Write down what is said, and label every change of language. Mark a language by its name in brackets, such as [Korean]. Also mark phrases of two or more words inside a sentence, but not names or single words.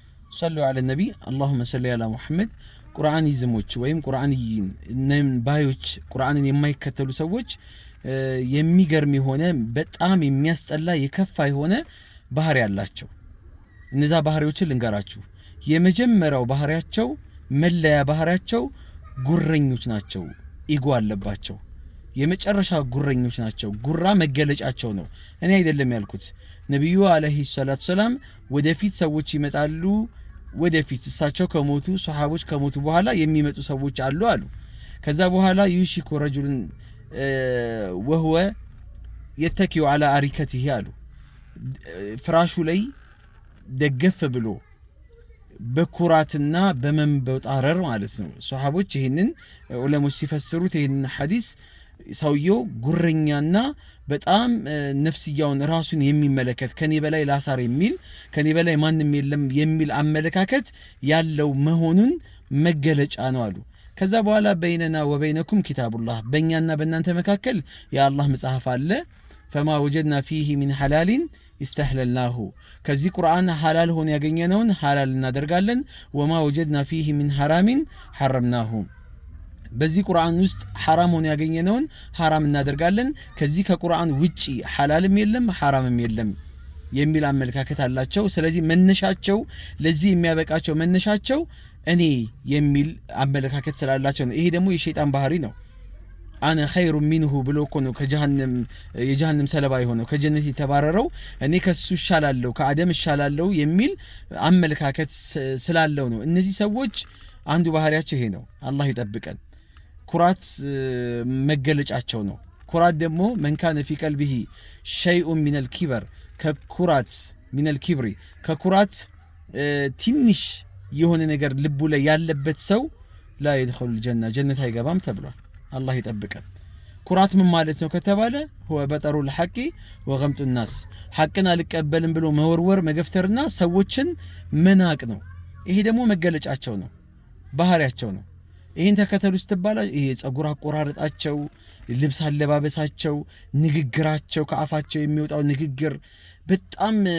[Arabic] صلوا على النبي اللهم صل على محمد [Amharic] ቁርአን ይዝሞች ወይም ቁርአንይን ባዮች ቁርአንን የማይከተሉ ሰዎች የሚገርም የሆነ በጣም የሚያስጠላ የከፋ የሆነ ባህሪ ያላቸው እነዛ ባህሪዎችን ልንገራችሁ የመጀመሪያው ባህሪያቸው መለያ ባህሪያቸው ጉረኞች ናቸው ኢጎ አለባቸው የመጨረሻ ጉረኞች ናቸው ጉራ መገለጫቸው ነው እኔ አይደለም ያልኩት ነብዩ [Arabic] عليه الصلاة والسلام [Amharic] ወደፊት ሰዎች ይመጣሉ ወደፊት እሳቸው ከሞቱ ሱሐቦች ከሞቱ በኋላ የሚመጡ ሰዎች አሉ አሉ ከዛ በኋላ [Arabic] يوشك رجل وهو يتكئ على [Amharic] አሪከቲሂ አሉ ፍራሹ ላይ ደገፍ ብሎ በኩራትና በመንበጣረር ማለት ነው ሱሐቦች ይሄንን ዑለሞች ሲፈስሩት ይሄንን ሐዲስ ሰውየው ጉረኛና በጣም ነፍስያውን ራሱን የሚመለከት ከኔ በላይ ላሳር የሚል ከኔ በላይ ማንንም የለም የሚል አመለካከት ያለው መሆኑን መገለጫ ነው አሉ ከዛ በኋላ [Arabic] بيننا وبينكم كتاب الله [Amharic] በእኛና በእናንተ መካከል የአላህ መጽሐፍ አለ [Arabic] فما وجدنا فيه من حلال استحللناه [Amharic] ከዚህ ቁርአን ሐላል ሆነ ያገኘነውን ሐላል እናደርጋለን [Arabic] وما وجدنا فيه من حرام حرمناه [Amharic] በዚህ ቁርአን ውስጥ حرام ሆነ ያገኘነውን حرام እናደርጋለን ከዚህ ከቁርአን ውጪ ሐላልም የለም حرامም የለም የሚል አመለካከት አላቸው ስለዚህ መነሻቸው ለዚህ የሚያበቃቸው መነሻቸው እኔ የሚል አመለካከት ስላላቸው ነው ይሄ ደግሞ የሸይጣን ባህሪ ነው [Arabic] أنا خير منه [Amharic] ብሎ እኮ ነው ከጀሃነም የጀሃነም ሰለባ የሆነው ከጀነት የተባረረው እኔ ከሱ ይሻላለሁ ከአደም ይሻላለሁ የሚል አመለካከት ስላለው ነው እነዚህ ሰዎች አንዱ ባህሪያቸው ይሄ ነው አላህ ይጠብቀን ኩራት መገለጫቸው ነው ኩራት ደግሞ [Arabic] من كان في قلبه شيء من الكبر [Amharic] ከኩራት [Arabic] من الكبر [Amharic] ከኩራት ትንሽ የሆነ ነገር ልቡ ላይ ያለበት ሰው [Arabic] لا يدخل الجنة [Amharic] ጀነት አይገባም ተብሏል አላህ ይጠብቀን ኩራት ምን ማለት ነው ከተባለ [Arabic] هو بطر الحق وغمط الناس [Amharic] ሐቅን አልቀበልም ብሎ መወርወር መገፍተርና ሰዎችን መናቅ ነው ይሄ ደግሞ መገለጫቸው ነው ባህሪያቸው ነው ይሄን ተከተሉ ስትባላ ይሄ ጸጉር አቆራረጣቸው ልብስ አለባበሳቸው ንግግራቸው ከአፋቸው የሚወጣው ንግግር በጣም